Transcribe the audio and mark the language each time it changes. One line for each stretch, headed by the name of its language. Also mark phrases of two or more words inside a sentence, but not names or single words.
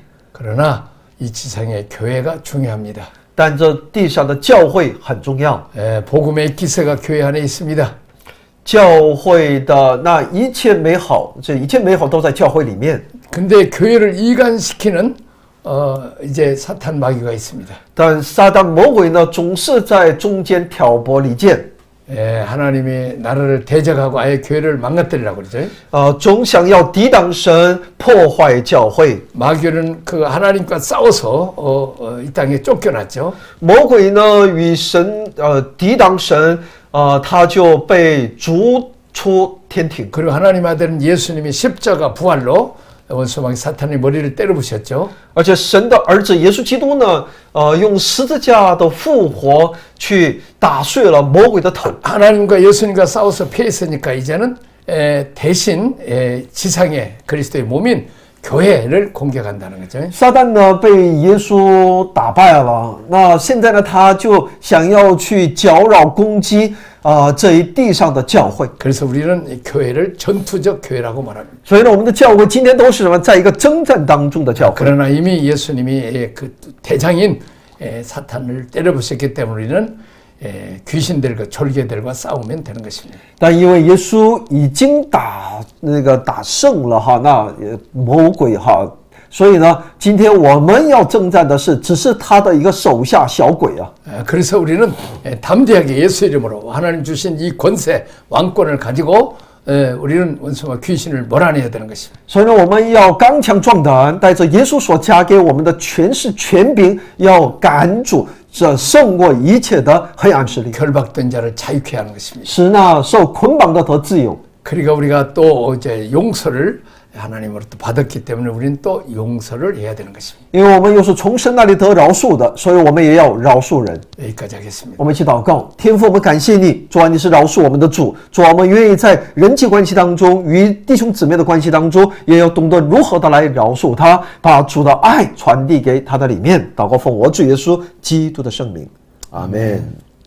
Korean: 그러나 이 지상의 교회가 중요합니다.
Chinese: 但这地上的教会很重要。
Korean: 복음의 기세가 교회 안에 있습니다.
Chinese: 教会的那一切美好，这一切美好都在教会里面。
Korean: 근데 교회를 이간시키는 이제 사탄 마귀가 있습니다.
Chinese: 但撒旦魔鬼呢，总是在中间挑拨离间。
Korean: 하나님이 나라를 대적하고 아예 교회를 망가뜨리려고 그러죠.
Chinese: 总想要抵挡神，破坏教会。
Korean: 마귀는 그 하나님과 싸워서 이 땅에 쫓겨났죠.
Chinese: 魔鬼呢与神抵挡神，他就被逐出天庭。
Korean: 그리고 하나님 아들은 예수님이 십자가 부활로 원수마귀 사탄의 머리를 때려 부셨죠.
Chinese: 而且神的儿子耶稣基督呢，用十字架的复活去打碎了魔鬼的头。
Korean: 하나님과 예수님과 싸워서 패했으니까 이제는 대신 지상의 그리스도의 몸인 교회를 공격한다는 거죠.
Chinese: 撒旦呢被耶稣打败了，那现在呢他就想要去搅扰攻击这一地上的教会。
Korean: 그래서 우리는 이 교회를 전투적 교회라고 말합니다.
Chinese: 所以呢，我们的教会今天都是什么？在一个征战当中的教会。
Korean: 그러나 이미 예수님이 그 대장인 사탄을 때려 부셨기 때문에 우리는 귀신들과 졸개들과 싸우면 되는 것입니다.
Chinese: 但因为耶稣已经打胜了那魔鬼所以呢，今天我们要征战的是，只是他的一个手下小鬼啊。
Korean: 그래서 우리는 담대하게 예수 이름으로 하나님 주신 이 권세 왕권을 가지고 우리는 원수와 귀신을 몰아내야 되는 것입니다.
Chinese: 所以呢，我们要刚强壮胆，带着耶稣所加给我们的权势权柄，要赶主这胜过一切的黑暗势力，
Korean: 결박된 자를 자유케 하는 것입니다.
Chinese: 使那受捆绑的得自由。
Korean: 그러니까 우리가 또 이제 용서를 하나님으로부터 받았기 때문에 우리는 또 용서를 해야 되는 것입니다.
Chinese: 因为我们又是从神那里得饶恕的，所以我们也要饶恕人。
Korean: 여기까지 하겠습니다.
Chinese: 我们一起祷告，天父，我们感谢你，主啊，你是饶恕我们的主，主啊，我们愿意在人际关系当中，与弟兄姊妹的关系当中，也要懂得如何的来饶恕他，把主的爱传递给他的里面。祷告奉我主耶稣基督的圣名，阿门。